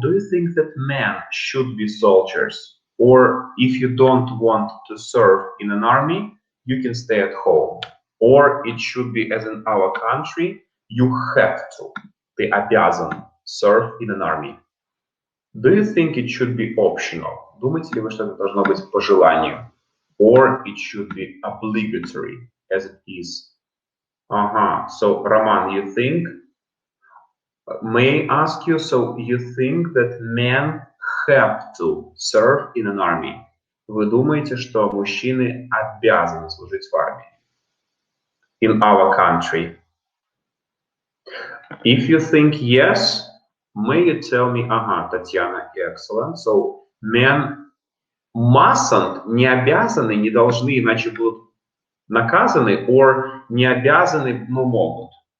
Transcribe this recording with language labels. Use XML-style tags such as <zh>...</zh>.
<en>Do you think that men should be soldiers? Or if you don't want to serve in an army, you can stay at home? Or it should be, as in our country, you have to.</en> <ru>Ты обязан</ru> <en>serve in an army. Do you think it should be optional?</en> <ru>Думаете ли вы, что это должно быть по желанию?</ru> <en>Or it should be obligatory, as it is? So, Roman, you think? May I ask you, so you think that men have to serve in an army?</en> <ru>Вы думаете, что мужчины обязаны служить в армии?</ru> <en>In our country. If you think yes, may you tell me, Татьяна, excellent. So, men mustn't,</en> <ru>не обязаны, не должны, иначе будут наказаны, or не обязаны, но могут.</ru>